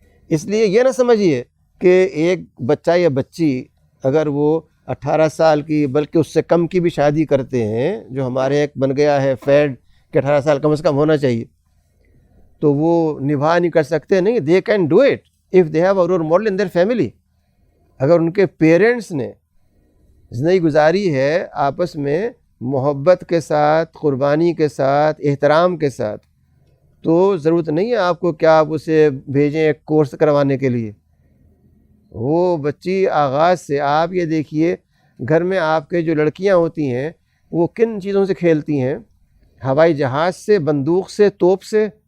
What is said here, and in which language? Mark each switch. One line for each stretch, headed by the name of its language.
Urdu: اس لیے یہ نہ سمجھیے کہ ایک بچہ یا بچی اگر وہ 18 سال کی بلکہ اس سے کم کی بھی شادی کرتے ہیں, جو ہمارے ایک بن گیا ہے فیڈ کہ 18 سال کم از کم ہونا چاہیے, تو وہ نبھا نہیں کر سکتے.
English: نہیں, they can do it if they have a role model in their family.
Urdu: اگر ان کے پیرنٹس نے زندگی گزاری ہے آپس میں محبت کے ساتھ, قربانی کے ساتھ, احترام کے ساتھ, تو ضرورت نہیں ہے آپ کو کیا آپ اسے بھیجیں ایک کورس کروانے کے لیے. وہ بچی آغاز سے, آپ یہ دیکھیے گھر میں آپ کے جو لڑکیاں ہوتی ہیں وہ کن چیزوں سے کھیلتی ہیں, ہوائی جہاز سے, بندوق سے, توپ سے.